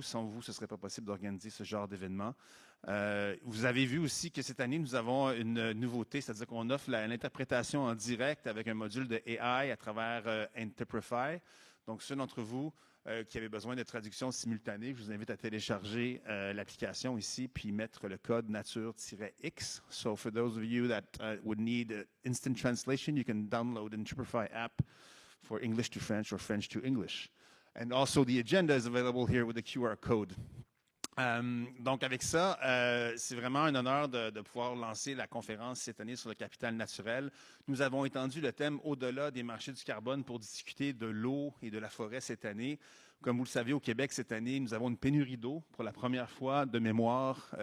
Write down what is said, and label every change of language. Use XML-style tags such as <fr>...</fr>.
<fr>Sans vous, ce ne serait pas possible d'organiser ce genre d'événement. Vous avez vu aussi que cette année, nous avons une nouveauté, c'est-à-dire qu'on offre l'interprétation en direct avec un module de AI à travers Interprefy. Donc, ceux d'entre vous qui avaient besoin de traduction simultanée, je vous invite à télécharger l'application ici, puis mettre le code nature-x.</fr> <en>So, for those of you that would need instant translation, you can download an Interprify app for English to French or French to English. And also, the agenda is available here with the QR code.</en> <fr>Donc, avec ça, c'est vraiment un honneur de pouvoir lancer la conférence cette année sur le capital naturel. Nous avons étendu le thème au-delà des marchés du carbone pour discuter de l'eau et de la forêt cette année. Comme vous le savez, au Québec, cette année, nous avons une pénurie d'eau pour la première fois de mémoire.</fr>